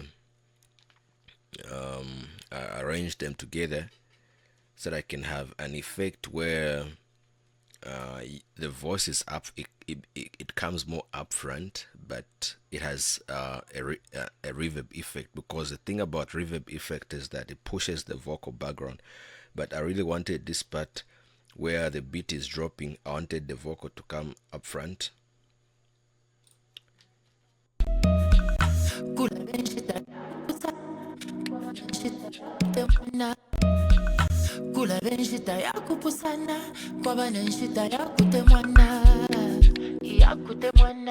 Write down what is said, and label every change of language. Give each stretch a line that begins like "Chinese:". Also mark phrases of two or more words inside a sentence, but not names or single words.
English: I arranged them together so that I can have an effect where the voice is up, it comes more upfront, but it has a reverb effect, because the thing about reverb effect is that it pushes the vocal background. But I really wanted this part where the beat is dropping, I wanted the vocal to come up front.
Bemba: Kula benshita yakupusana kwaba nenshita yakute mwana. Yakute mwana.